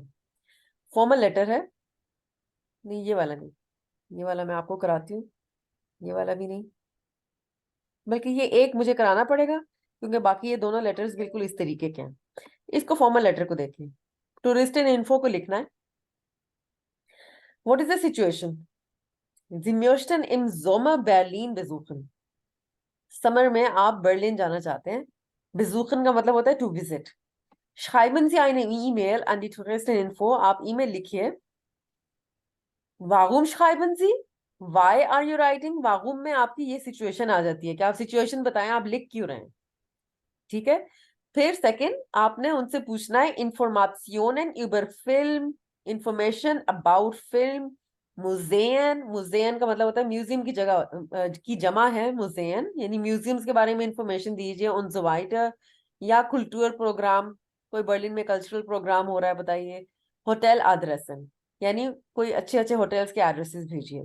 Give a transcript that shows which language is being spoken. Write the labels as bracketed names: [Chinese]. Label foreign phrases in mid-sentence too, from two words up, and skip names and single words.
[Hindi] फॉर्मल लेटर है, नहीं ये वाला नहीं, ये वाला मैं आपको कराती हूँ, ये वाला भी नहीं, बल्कि ये एक मुझे कराना पड़ेगा क्योंकि बाकी ये दोनों लेटर्स बिल्कुल इस तरीके के हैं। इसको फॉर्मल लेटर को देखें। टूरिस्ट इन इन्फो को लिखना है, [English] What is the situation? [German] Sie möchten im Sommer Berlin besuchen। [Hindi] समर में आप बर्लिन जाना चाहते हैं। [German] besuchen [Hindi] का मतलब होता है [English] to visit. [German] schreiben Sie eine E-Mail an die Touristin Info, [Hindi] आप ईमेल लिखिए [German] warum schreiben Sie? [English] Why are you writing? [Hindi] वागुम में आपकी ये सिचुएशन आ जाती है कि आप सिचुएशन बताएं, आप लिख क्यों रहे हैं, ठीक है। फिर सेकंड, आपने उनसे पूछना है [German] Informationen über Film, [English] information about film, [Hindi] मुजेन, मुजेन का मतलब होता है म्यूजियम की जगह की जमा है मुजेन, यानी म्यूजियम्स के बारे में इंफॉर्मेशन दीजिए, उन वाइटर या कुल्टूर प्रोग्राम, कोई बर्लिन में कल्चरल प्रोग्राम हो रहा है बताइए, [German] Hotel Adressen, [Hindi] यानी कोई अच्छे अच्छे होटल्स के एड्रेसेस भेजिए।